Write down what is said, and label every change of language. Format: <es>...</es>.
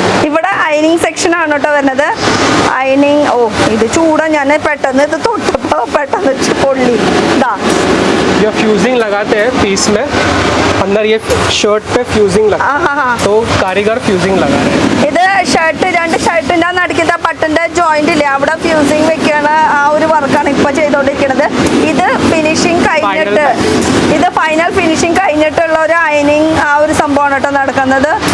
<ml>ഇവിടെ അയണിങ് സെക്ഷൻ ആണ് കേട്ടോ വരുന്നത്. അയണിങ്. ഓ ഇത് ചൂടാ. ഞാൻ പെട്ടെന്ന് ഇത് തൊട്ടപ്പോ പെട്ടെന്ന് പൊള്ളി. ഇതാ</ml> <hi>जो फ्यूजिंग लगाते हैं पीस में, अंदर ये शर्ट पे फ्यूजिंग लगा, तो कारीगर फ्यूजिंग लगा रहे हैं.</hi> <ml>ഇത് ഷർട്ട്, രണ്ട് ഷർട്ടിന്റെ നടുക്കത്തെ പട്ടന്റെ ജോയിന്റ് ഇല്ലേ അവിടെ ഫ്യൂസിങ് വെക്കണ ആ ഒരു വർക്കാണ് ഇപ്പൊ ചെയ്തോണ്ടിരിക്കുന്നത്. ഇത് ഫിനിഷിങ് കഴിഞ്ഞിട്ട്, ഇത് ഫൈനൽ ഫിനിഷിങ് കഴിഞ്ഞിട്ടുള്ള ഒരു അയനിങ് ആ ഒരു സംഭവമാണ് കേട്ടോ നടക്കുന്നത്.</ml>